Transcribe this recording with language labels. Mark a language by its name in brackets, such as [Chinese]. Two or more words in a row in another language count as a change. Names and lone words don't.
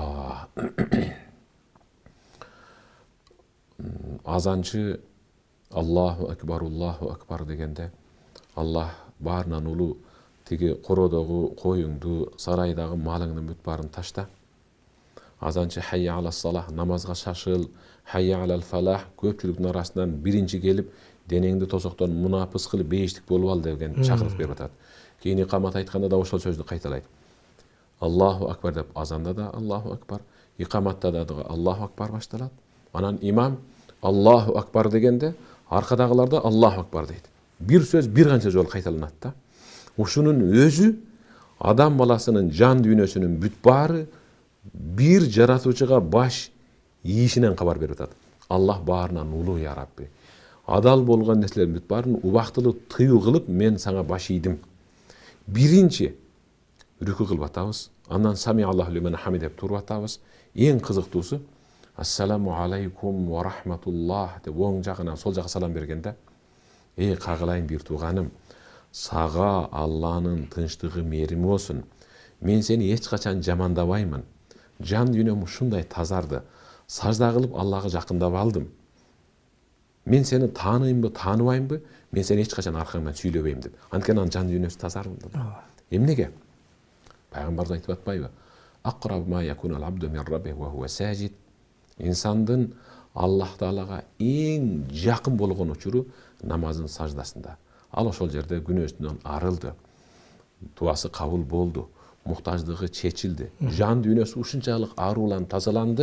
[Kyrgyz] Азанчы [Arabic] الله أكبر [Kyrgyz] дегенде, Аллах баарынан улуу, тиги кородогу коюңду, сарайдагы малыңдын бүт баарын ташта. Азанчы [Arabic] حي على الصلاة, [Kyrgyz] намазга шашыл, [Arabic] حي على الفلاح, [Kyrgyz] көпчүлүктүн арасынан биринчи келип, денеңди тосоктон мунапыс кылып бейиштик болуп ал деген чакырык берип атат. Кийин икамат айтканда да ошол сөздү кайталайт. [Arabic] الله أكبر [Kyrgyz] деп азанда да [Arabic] الله أكبر, [Kyrgyz] икаматта да [Arabic] الله أكبر [Kyrgyz] башталат. Анан имам [Arabic] الله أكبر [Kyrgyz] дегенде, аркадагылар да [Arabic] الله أكبر [Kyrgyz] дейт. Бир сөз бир канча жолу кайталанат да. Ушунун өзү адам баласынын жан дүйнөсүнүн бүт баары бир жаратуучуга баш ийишинен кабар берип атат. Аллах баарынан улуу [Arabic] يا رب. [Kyrgyz] Адал болгон нерселердин бүт баарын убактылуу тыюу кылып мен сага баш ийдим. Биринчи рүкү кылып атабыз. Андан [Arabic] سمع الله لمن حمده [Kyrgyz] деп туруп атабыз. Эң кызыктуусу [Arabic] السلام عليكم ورحمة الله [Kyrgyz] деп оң жагынан сол жакка салам бергенде, эй кагылайын бир тууганым, сага Алланын тынчтыгы, мээрими болсун. Мен сени эч качан жамандабаймын. Жан дүйнөм ушундай тазарды. Сажда кылып Аллага жакындап алдым. Мен сени тааныймбы, тааныбаймбы? Мен сени эч качан аркаңдан сүйлөбөйм деп. Анткени анын жан дүйнөсү тазарды. Эмнеге? Пайгамбарыбыз айтып атпайбы? [Arabic] أقرب ما يكون العبد من ربه وهو ساجد. [Kyrgyz] Инсандын Аллах Таалага эң жакын болгон учуру намаздын саждасында. Ал ошол жерде күнөөсүнөн арылды. Дуасы кабыл болду. Муктаждыгы чечилди. Жан дүйнөсү ушунчалык ааруланып тазаланды.